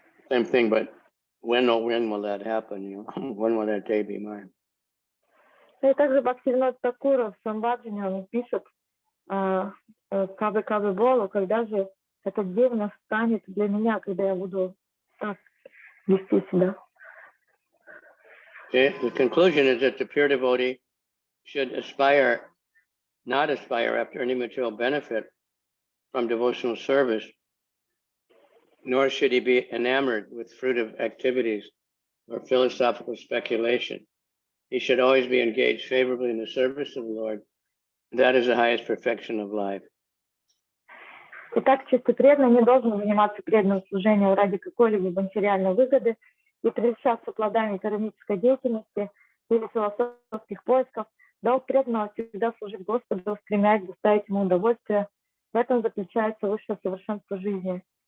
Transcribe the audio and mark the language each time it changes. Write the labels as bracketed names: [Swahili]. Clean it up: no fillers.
[English] Same thing, but when will that happen? When will that day be mine? [Russian] И также Бхактивинод Такура в Самбаджане он пишет Кавы Болу, когда же этот день настанет для меня, когда я буду так вести себя. [English] The conclusion is that the pure devotee should not aspire after any material benefit from devotional service, nor should he be enamored with fruitive activities or philosophical speculation. He should always be engaged favorably in the service of the Lord. That is the highest perfection of life. [Russian] Итак, чистый преданный не должен заниматься преданным служением ради какой-либо материальной выгоды и прельщаться плодами кармической деятельности или философских поисков. Долг преданного всегда служить Господу, стремясь доставить ему удовольствие. В этом заключается высшее совершенство жизни.